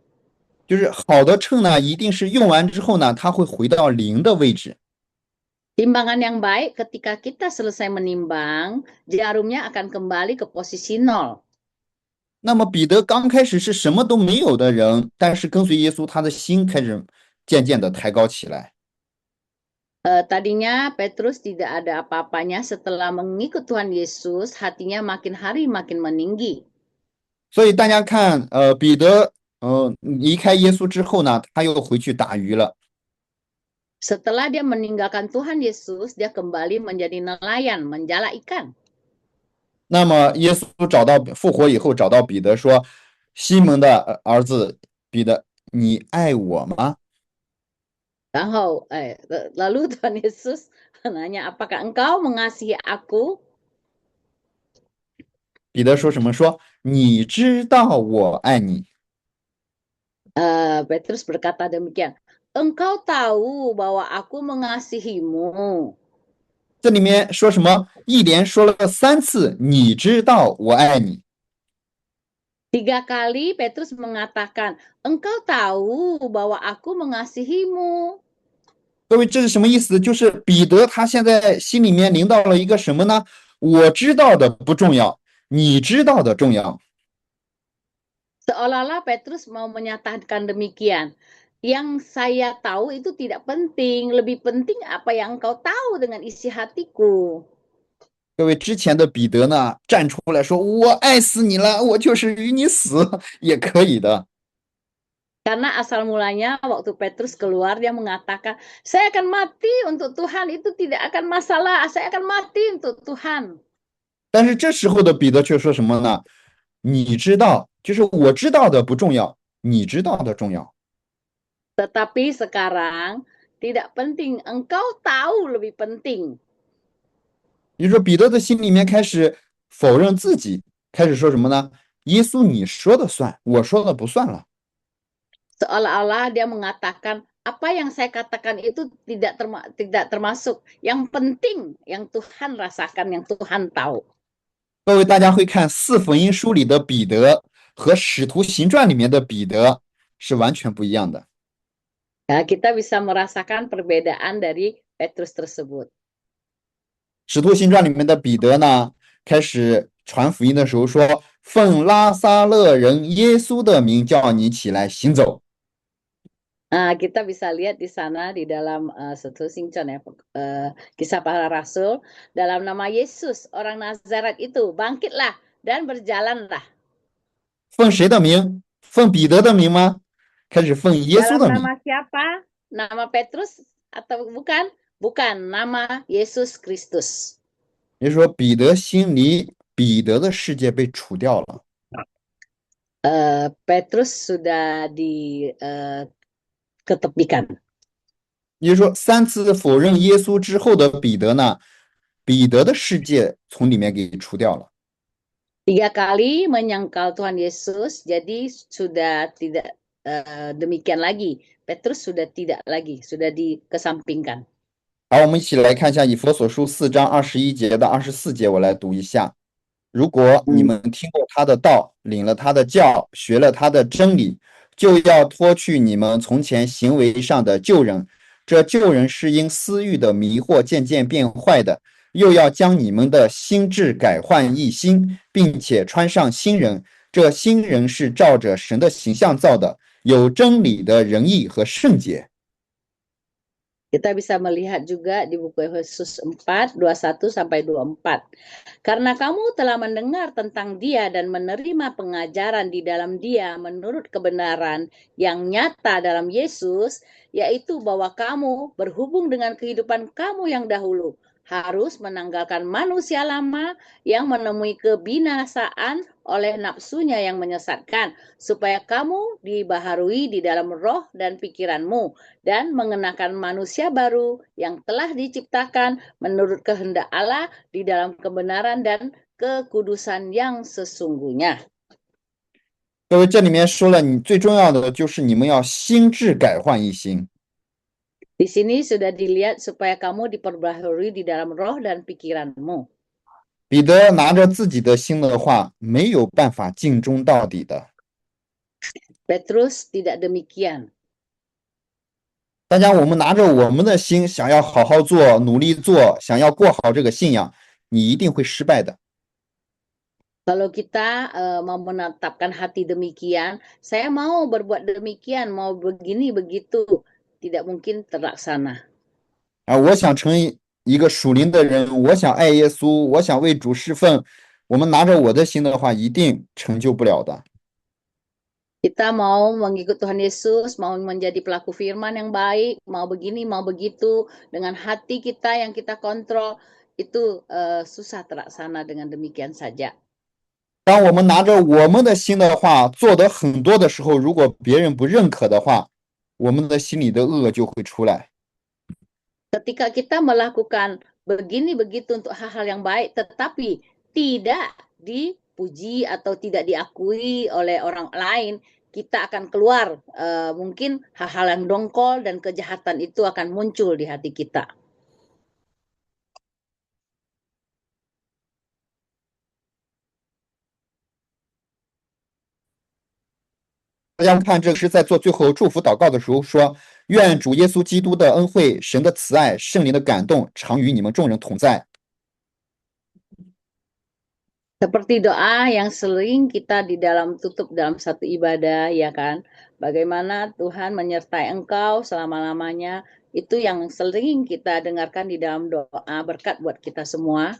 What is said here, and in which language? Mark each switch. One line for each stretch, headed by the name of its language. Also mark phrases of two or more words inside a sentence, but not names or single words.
Chinese: 就是好的秤呢，一定是用完之后呢，它会回到零的位置。
Indonesian: Timbangan yang baik ketika kita selesai menimbang, jarumnya akan kembali ke posisi 0.
Chinese: 那么彼得刚开始是什么都没有的人，但是跟随耶稣，他的心开始渐渐的抬高起来。
Indonesian: Tadinya Petrus tidak ada apa-apanya, setelah mengikut Tuhan Yesus, hatinya makin hari makin meninggi.
Chinese: 所以大家看，彼得，离开耶稣之后呢，他又回去打鱼了。
Indonesian: Setelah dia meninggalkan Tuhan Yesus, dia kembali menjadi nelayan, menjala ikan.
Chinese: 那么耶稣复活以后，找到彼得说：“西门的儿子彼得，你爱我吗？”
Indonesian: Lalu Tuhan Yesus menanya, apakah engkau mengasihi aku?
Chinese: 彼得说什么？说你知道我爱你。
Indonesian: Petrus berkata demikian, engkau tahu bahwa aku mengasihimu.
Chinese: 这里面说什么？一连说了3次，你知道我爱你。
Indonesian: 3 kali Petrus mengatakan, engkau tahu bahwa aku mengasihimu.
Chinese: 各位，这是什么意思？就是彼得他现在心里面临到了一个什么呢？我知道的不重要，你知道的重要。
Indonesian: Seolah-olah Petrus mau menyatakan demikian. Yang saya tahu itu tidak penting, lebih penting apa yang engkau tahu dengan isi hatiku.
Chinese: 各位，之前的彼得呢，站出来说：“我爱死你了，我就是与你死也可以的。”
Indonesian: Karena asal mulanya waktu Petrus keluar dia mengatakan, saya akan mati untuk Tuhan, itu tidak akan masalah, saya akan mati untuk Tuhan.
Chinese: 但是这时候的彼得却说什么呢？你知道，就是我知道的不重要，你知道的重要。
Indonesian: Tetapi sekarang tidak penting, engkau tahu lebih penting.
Chinese: 也就是说，彼得的心里面开始否认自己，开始说什么呢？耶稣，你说的算，我说的不算了。
Indonesian: Seolah-olah dia mengatakan, apa yang saya katakan itu tidak termasuk. Yang penting, yang Tuhan rasakan, yang Tuhan tahu.
Chinese: 各位，大家会看四福音书里的彼得和使徒行传里面的彼得是完全不一样的。
Indonesian: Ya, kita bisa merasakan perbedaan dari Petrus tersebut.
Chinese: 使徒行传里面的彼得呢，开始传福音的时候说：“奉拉撒勒人耶稣的名叫你起来行走。”
Indonesian: Kita bisa lihat di sana di dalam Satu Sincon ya, Kisah Para Rasul, dalam nama Yesus orang Nazaret itu bangkitlah dan berjalanlah.
Chinese: 奉谁的名？奉彼得的名吗？开始奉耶稣
Indonesian: Dalam
Chinese: 的名。
Indonesian: nama siapa? Nama Petrus atau bukan? Bukan, nama Yesus Kristus.
Chinese: 也就是说，彼得心里彼得的世界被除掉了。
Indonesian: Petrus sudah diketepikan.
Chinese: 也就是说，3次否认耶稣之后的彼得呢，彼得的世界从里面给除掉了。
Indonesian: 3 kali menyangkal Tuhan Yesus, jadi sudah tidak demikian lagi. Petrus sudah tidak lagi, sudah dikesampingkan.
Chinese: 好，我们一起来看一下以弗所书4章21节到24节，我来读一下。如果你们听过他的道，领了他的教，学了他的真理，就要脱去你们从前行为上的旧人。这旧人是因私欲的迷惑渐渐变坏的，又要将你们的心智改换一新，并且穿上新人。这新人是照着神的形象造的，有真理的仁义和圣洁。
Indonesian: Kita bisa melihat juga di buku Efesus 4, 21-24. Karena kamu telah mendengar tentang dia dan menerima pengajaran di dalam dia menurut kebenaran yang nyata dalam Yesus, yaitu bahwa kamu berhubung dengan kehidupan kamu yang dahulu, harus menanggalkan manusia lama yang menemui kebinasaan oleh nafsunya yang menyesatkan, supaya kamu dibaharui di dalam roh dan pikiranmu, dan mengenakan manusia baru yang telah diciptakan menurut kehendak Allah di dalam kebenaran dan kekudusan yang sesungguhnya.
Chinese: 各位，这里面说了，你最重要的就是你们要心智改换一新。
Indonesian: Di sini sudah dilihat supaya kamu diperbaharui di dalam roh dan pikiranmu.
Chinese: 彼得拿着自己的心的话，没有办法尽忠到底的。
Indonesian: Petrus tidak demikian.
Chinese: 大家，我们拿着我们的心，想要好好做，努力做，想要过好这个信仰，你一定会失败的。
Indonesian: Kalau kita mau menetapkan hati demikian, saya mau berbuat demikian, mau begini begitu, tidak mungkin terlaksana.
Chinese: 啊，我想成一个属灵的人，我想爱耶稣，我想为主侍奉。我们拿着我的心的话，一定成就不了的。
Indonesian: Kita mau mengikut Tuhan Yesus, mau menjadi pelaku firman yang baik, mau begini, mau begitu, dengan hati kita yang kita kontrol, itu susah terlaksana dengan demikian saja.
Chinese: 当我们拿着我们的心的话，做的很多的时候，如果别人不认可的话，我们的心里的恶就会出来。
Indonesian: Ketika kita melakukan begini begitu untuk hal-hal yang baik, tetapi tidak dipuji atau tidak diakui oleh orang lain, kita akan keluar mungkin hal-hal yang dongkol dan kejahatan itu akan muncul di hati kita.
Chinese: 大家看，这个是在做最后祝福祷告的时候说：愿主耶稣基督的恩惠、神的慈爱、圣灵的感动，常与你们众人同在。
Indonesian: Seperti doa yang sering kita di dalam tutup dalam satu ibadah, ya kan? Bagaimana Tuhan menyertai engkau selama-lamanya, itu yang sering kita dengarkan di dalam doa berkat buat kita semua.